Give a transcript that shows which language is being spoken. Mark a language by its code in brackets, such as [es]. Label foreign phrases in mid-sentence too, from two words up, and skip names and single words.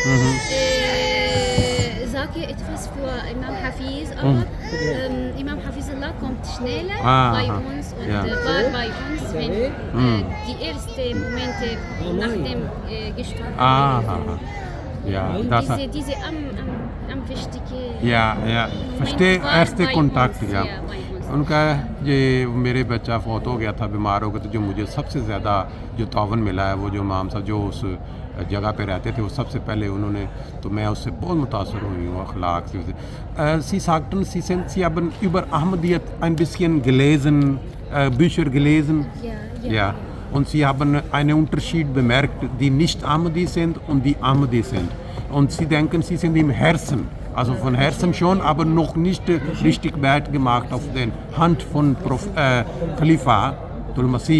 [de] Sage etwas für Imam Hafiz, aber Imam Hafizullah kommt schneller bei uns und war bei uns, wenn die ersten Momente nach dem gestorben Ja, und das diese am wichtige [ur] یا فرسٹ ایسے کانٹیکٹ یا ان کا یہ میرے بچہ فوت ہو گیا تھا، بیمار ہو گیا، تو جو مجھے سب سے زیادہ جو تعاون ملا ہے وہ جو امام صاحب جو اس جگہ پہ رہتے تھے وہ سب سے پہلے انہوں نے، تو میں اس سے بہت متاثر ہوئی ہوں اخلاق سے. [de] Sie sagten, Sie haben über Ahmadiyya ein bisschen gelesen, Bücher gelesen? Ja. Und Sie haben einen Unterschied bemerkt, die nicht Ahmadi sind und die Ahmadi sind. Und Sie denken, Sie sind im Herzen Also von Herzen schon, aber noch nicht richtig Bett gemacht auf den Hand von Khalifa Abdul-Masih.